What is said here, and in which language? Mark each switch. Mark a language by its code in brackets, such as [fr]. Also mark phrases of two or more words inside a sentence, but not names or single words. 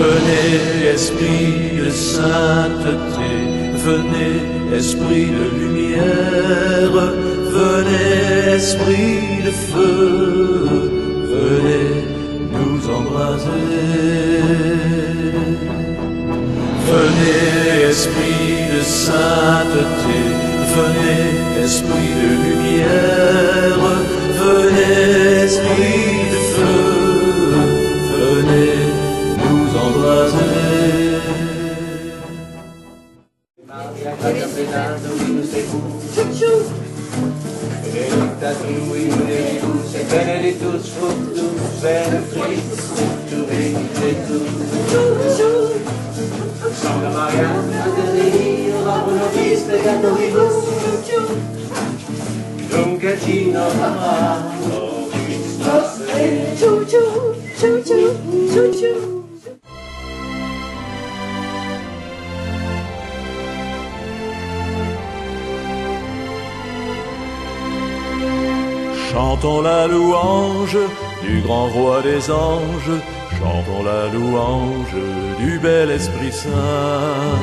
[fr] Venez, esprit de sainteté, venez, esprit de lumière, venez, esprit de feu, venez nous embraser. Venez, esprit de sainteté, venez, esprit de lumière, venez, esprit de feu, venez nous embraser. [la] Maria Grazia plena, Dominus tecum, benedicta tu in mulieribus, et benedictus fructus ventris tui, Iesus. Sancta Maria, Mater Dei, ora pro nobis peccatoribus, nunc et in hora mortis nostrae. [fr] Chantons la louange du grand roi des anges, chantons la louange du bel Esprit Saint.